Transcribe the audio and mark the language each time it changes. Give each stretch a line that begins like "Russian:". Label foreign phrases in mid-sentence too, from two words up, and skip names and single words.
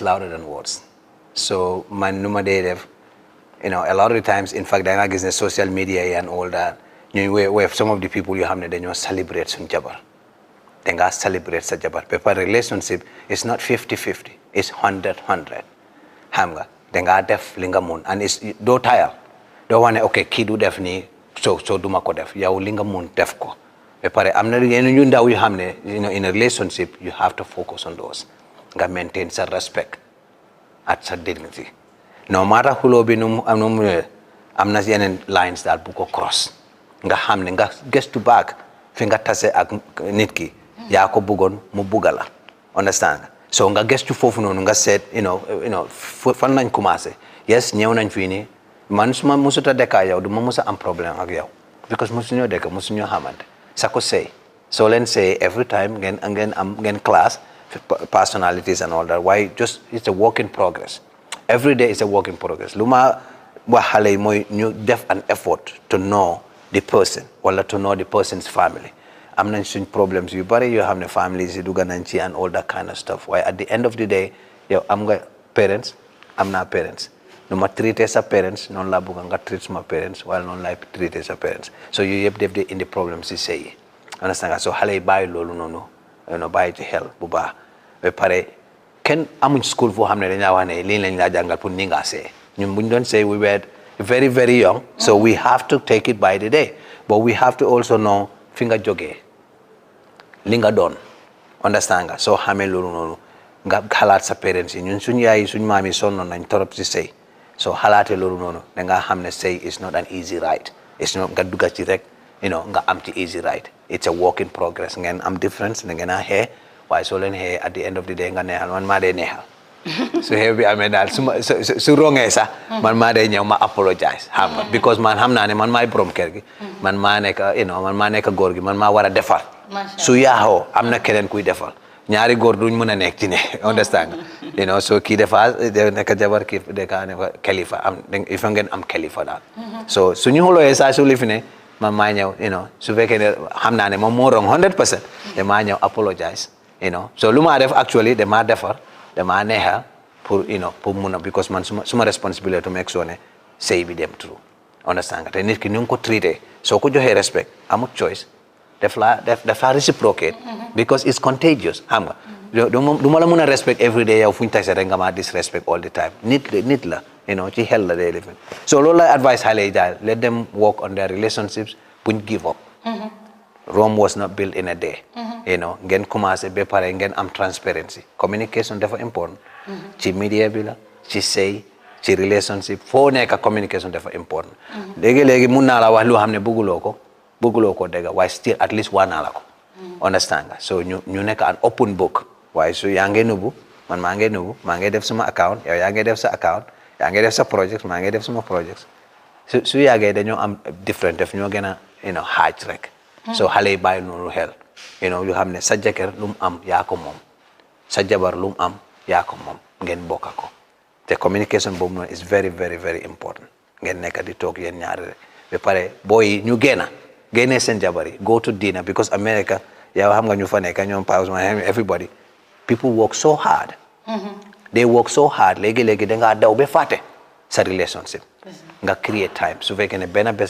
English: louder than words
Wolof: so man nu ma dee def
English: a lot of the times in fact
Wolof: da nga gis ne
English: social media yi and all that we have some of the people you have
Wolof: ne dañoo celebrate suñu jabar da nga celebrate sa jabar
English: but relationship is not 50-50 it's 100-100
Wolof: xam nga da nga def li nga mun
English: and is
Wolof: doo tayal doo wane
English: okay
Wolof: kii du def nii so duma ko def yow li nga mun def ko ba pare am na yenn ñu ndaw yu xam ne
English: in a relationship you have to focus on those
Wolof: nga maintain sa respect at sa dignity
English: no matter
Wolof: xuloo bi nu am na yeneen lines daal bu ko cross nga xam ne nga gëstu back fi nga tase ak nit ki yaa ko bëggoon mu bugga la understand nga so nga gëstu foofu noonu nga seet fan lañ commencé yes ñëw nañ fii nii man suma musuta dëkka yow du ma musa am problème ak yow because musuñoo dëkk musuñoo xamante sa ko sëy soo leen sëy
English: every time
Wolof: ngeen class
English: personalities and all that why just it's a work in progress every day is a work in progress
Wolof: lu ma wax xale yi mooy ñu def
English: an effort to know the person wala to know the person's family
Wolof: am nañ suñ problems yu bari yoo xam ne families yi dugga nañ ci
English: and all that kind of stuff
Wolof: waaye
English: at the end of the day
Wolof: yow am nga parents am naa parents nu ma traité sa parents noonu laa bëgg nga treat suma parents wala noonu laay traité sa parents so yooyu yëpp def de indi problème si sëy yi understand nga so xale yi bàyyi loolu noonu bàyyi ci xel bu baax ba pare kenn amuñ school foo xam ne dañaa wax ne lii lañ laa jàngal pour ni nga sëy ñun buñ doon sëy
English: we were very very young so we have to take it by the day but we have to also know
Wolof: fi nga jógee li nga doon understand nga soo xamee loolu noonu nga xalaat sa parents yi ñun suñ yaay suñ maam yi sonnoon nañ torop si sëy so xalaate loolu noonu da nga xam ne sëy
English: is not an easy ride it's not
Wolof: nga dugga ci rek nga am ci
English: easy ride it's a work in progress
Wolof: ngeen am difference da ngeen a xee waaye soo leen xee
English: at the end of the day
Wolof: nga neexal man maa dee neexal su xew bi amee daal su rongee sax man maa dee ñëw ma apologize xam nga because man xam naa ne man maay borom kër gi man maa nekk góor gi man maa war a defar su yaaxoo am na keneen kuy defal ñaari góor duñ mën a nekk ci ne understand
English: you know
Wolof: so kii dafa nekk jabar kii deka ne kalifa am
French: il faut
Wolof: ngeen am kalifa daal so suñu xulooyee saa su li fi ne man maa ñëw
English: you know
Wolof: su fekkee ne xam naa ne moom moo wrong 100% de maa ñëw apologize
English: you know
Wolof: so lu maa def actually damaa defar damaa neexal pour
English: you know
Wolof: pour mun a because man suma responsibility
English: to make sure
Wolof: ne sëy bi dem through understand nga te nit ki ni nga ko traité soo ko joxee respect amut choice def la reciprocate
English: because it's contagious
Wolof: xam nga du ma la mën a
English: respect every day
Wolof: yow fu ñu tase rek nga ma disrespect
English: all the time
Wolof: nit la
English: you know
Wolof: ci xel la day living so loolu lay advice xale yi daal
English: let them work on their relationships
Wolof: buñ
English: give up Rome was not built in a day you know
Wolof: ngeen commencé ba pare ngeen am
English: transparency communication
Wolof: dafa important ci media bi la ci sëy ci relationship foo nekk communication dafa important léegi mun naa la wax lu xam ne bëgguloo ko dégg waaye still at least waa naa la ko understand nga so ñu nekk
English: an open book
Wolof: waaye su yaa ngi nubu man maa ngi nubu maa ngi def suma account yow yaa ngi def sa account yaa ngi def sa projects maa ngi def suma projects su yàggee dañoo am different def ñoo gën a
English: you know
Wolof: xaaj rek so xale yi bàyyi noonu xel you know yu xam ne sa jëkkër lu mu am yaa ko moom sa jabar lu mu am yaa ko moom ngeen bokka ko te communication boobu noonu
English: is very very very important
Wolof: ngeen nekk di toog yéen ñaari rek ba pare booy ñu génnee seen jabar yi
English: go to dinner
Wolof: because America yow xam nga ñu fa nekk ñoom pause ma
English: everybody people work so hard they work so hard
Wolof: léegi dangaa daw ba fàtte sa relationship nga create time su fekkee ne benn bés